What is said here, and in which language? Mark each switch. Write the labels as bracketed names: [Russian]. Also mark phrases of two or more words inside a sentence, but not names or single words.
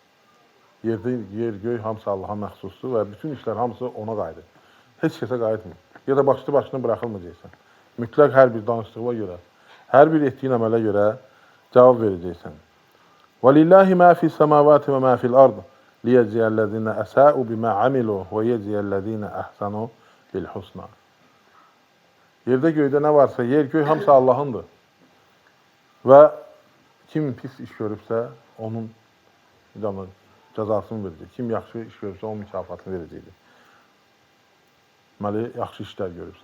[Azerbaijani] Yer, göy hamısı Allaha məxsusdur və bütün işlər hamısı ona qayıdır. Heç kəsə qayıtmır. Ya da başlı-başına buraxılmayacaqsan. Mütləq hər bir danışdığına görə, hər bir etdiyin əmələ görə cavab verəcəksən. [Arabic] ولله ما في السماوات وما في الأرض ليجزي الذين أساءوا بما عملوا ويجزي الذين أحسنوا بالحسنى. [Azerbaijani] Yerdə göydə nə varsa, yer, göy hamısı Allahındır. Və kim pis iş görübsə, onun cəzasını verəcək. Kim yaxşı iş görübsə, onun mükafatını verəcəkdir. Deməli, yaxşı işlər görübsə.